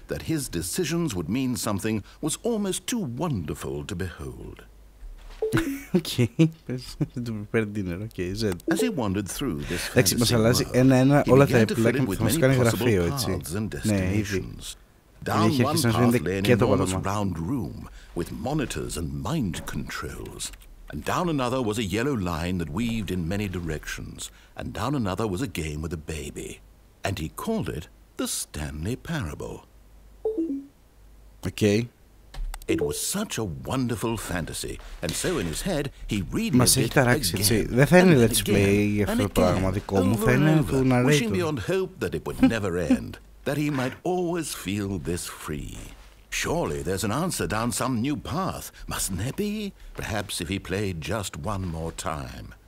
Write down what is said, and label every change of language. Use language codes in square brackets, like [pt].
[en] That his decisions would mean something was almost too wonderful to behold. Okay. To prepare dinner. Okay, Z. As he wandered through this [el] Εντάξει, μας αλλάζει ένα-ένα όλα τα επιλέγια που θα μας κάνει γραφείο, έτσι. Ναι, ήδη. [en] Down one path lay an enormous round room with monitors and mind controls. And down another was a yellow line that weaved in many directions. And down another was a game with a baby. And he called it the Stanley Parable. Okay. It was such a wonderful fantasy. And so in his head he read [el] Μας έχει ταράξει, έτσι. Δεν θα είναι let's play για αυτό το πράγμα δικό μου, θα είναι του narrator. [en] Wishing beyond hope that it would never end. That he might always feel this free. Surely there's an answer down some new path, mustn't there be? Perhaps if he played just one more time.